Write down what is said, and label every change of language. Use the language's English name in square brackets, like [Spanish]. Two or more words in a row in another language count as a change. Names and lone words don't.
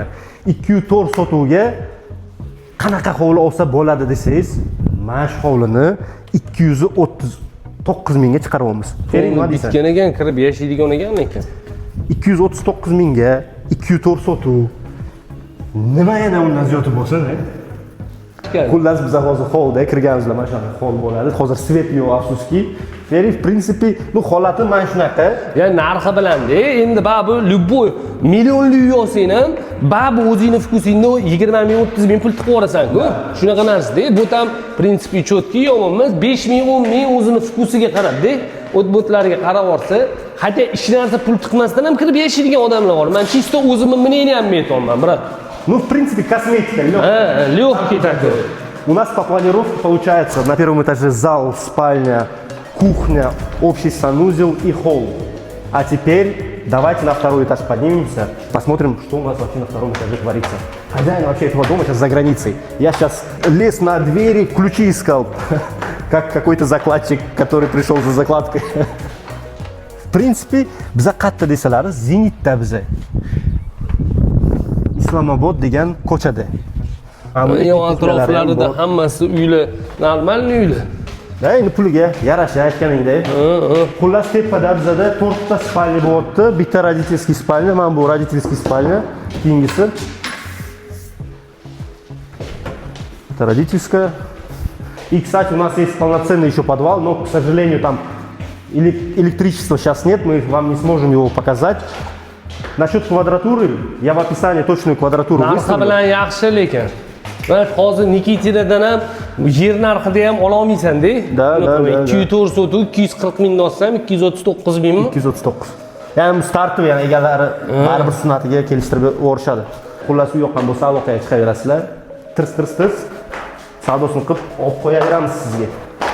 [Uzbek] 204 sotuvga qanaqa hovli olsa bo'ladi desangiz, mana shu hovlini 239 mingga chiqaryapmiz. Feri nima deysan? Bitgan ekan, kirib yashaydigan ekan lekin. 239 mingga 204 sotuv. Nima yana undan ziyodi bo'lsin? Xullas biz hozir holda kirganimizda mana shunaqa hol bo'ladi. Hozir svet yo'q, afsuski. [Russian] Feri, в принципе, [Uzbek] holati mana shunaqa. Ya narxi bilan-da, endi bu любой millionli uy olsang ham, bu o'zingning vkusingda 20 ming, 30 ming pul tiqib yuborasan-ku. Shunaqa narsa-da. Bu ham prinsipi chotki yomon emas. 5 ming, 10 ming o'zining vkusiga qarab-da, o't-bo'tlariga qarab olsa, hatto ish narsa pul tiqmasdan ham kirib yashaydigan odamlar bor. Men chisto o'zimni мнение ham aytolman, brat. [Russian] Ну, в принципе, косметика, легкая. Легкий такой. У нас по планировке получается на первом этаже зал, спальня, кухня, общий санузел и холл. А теперь давайте на второй этаж поднимемся, посмотрим, что у нас вообще на втором этаже творится. Хозяин вообще этого дома сейчас за границей. Я сейчас лез на двери, ключи искал, как какой-то закладчик, который пришел за закладкой. В принципе, [Uzbek] biza qayerda desalar, Zenitda biza. Islomobod degan ko'chada. Yo'q, atroflarida hammasi uylar, normalniy uylar. Da, endi puliga yarasha aytganingdek. Xullas tepada bizada 4 ta spalnya bo'lyapti. Bitta родительский spalnya, mana bu родительский spalnya, keyingisi. [Russian] Это родительская. И, кстати, у нас есть полноценный еще подвал, но, к сожалению, там электричества сейчас нет, мы вам не сможем его показать. Насчет квадратуры, я в описании точную квадратуру выставлю. [Uzbek] Narxi bilan yaxshi lekin. Va hozir Nikitidadan ham yer narxida ham ola olmaysan-da. Da. 204 sotuv 240 ming olsam 239 mingmi? 239. Yani startı yani egalari baribir sunatiga kelishtirib o'rishadi. Xullas u yoqqan bo'lsa aloqaga chiqaverasizlar. Tirs savdosini qilib olib qo'yaveramiz sizga.